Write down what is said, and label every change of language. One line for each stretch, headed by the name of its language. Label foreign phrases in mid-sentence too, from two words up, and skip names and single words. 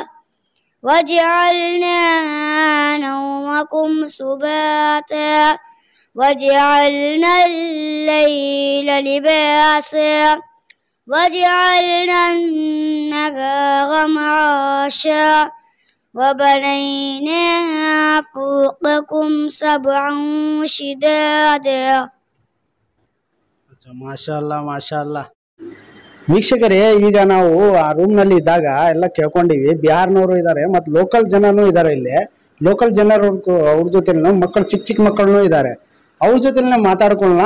Arabic: وجعلنا نومكم سباتا وجعلنا الليل لباسا وجعلنا النهار معاشا وبنينا فوقكم سبعا شدادا.
Kannada: ಮಾಶಾಲ್ಲ. ವೀಕ್ಷಕರೇ, ಈಗ ನಾವು ಆ ರೂಮ್ ನಲ್ಲಿ ಇದ್ದಾಗ ಎಲ್ಲ ಕೇಳ್ಕೊಂಡಿವಿ. ಬಿಹಾರ್ನವರು ಇದ್ದಾರೆ ಮತ್ತು ಲೋಕಲ್ ಜನನೂ ಇದ್ದಾರೆ. ಇಲ್ಲಿ ಲೋಕಲ್ ಜನರು ಅವ್ರ ಜೊತೆ ಮಕ್ಕಳು ಚಿಕ್ಕ ಮಕ್ಕಳನ್ನು ಇದ್ದಾರೆ. ಅವ್ರ ಜೊತೆ ಮಾತಾಡ್ಕೊಳ್ಳೋಣ.